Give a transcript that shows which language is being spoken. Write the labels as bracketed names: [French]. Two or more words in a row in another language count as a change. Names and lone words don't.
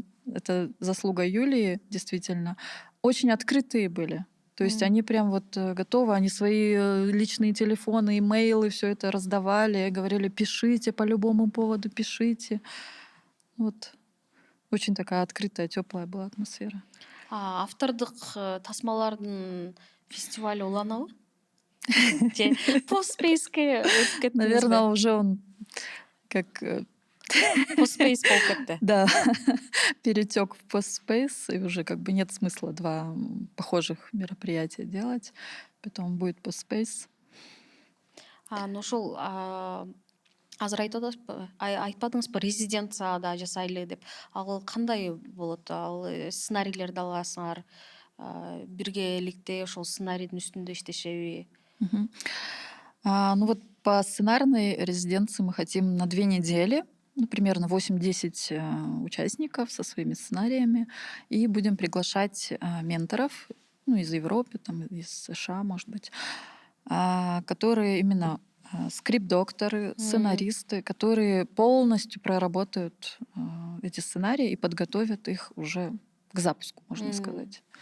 [Russian] Это заслуга Юлии, действительно. Очень открытые были. То есть они прям вот готовы, они свои личные телефоны, имейлы, все это раздавали, говорили, пишите по любому поводу, пишите. Вот. Очень такая открытая, теплая была атмосфера. [Kyrgyz] Автордук тасмалардын фестиваль уланабы? Же постспейске өтүп кеттиңизби? [Russian] Наверное, уже он как [Kyrgyz] Постспейс болуп кетти. [Russian] да, перетек в постспейс, и уже как бы нет смысла два похожих мероприятия делать. Потом будет постспейс. [Kyrgyz] Ошол азыр айтпадыңызбы резиденцияда жасайлы деп. Ал кандай болот? Ал сценарийлерди аласыңар, биргеликте ошол сценарийдин үстүндө иштешеби? Мгм. [Russian] Ну вот по сценарной резиденции мы хотим на 2 недели, ну, примерно 8-10 участников со своими сценариями, и будем приглашать менторов, ну, из Европы, там, из США, может быть, которые именно скрипт-докторы, сценаристы, которые полностью проработают эти сценарии и подготовят их уже к запуску, можно сказать.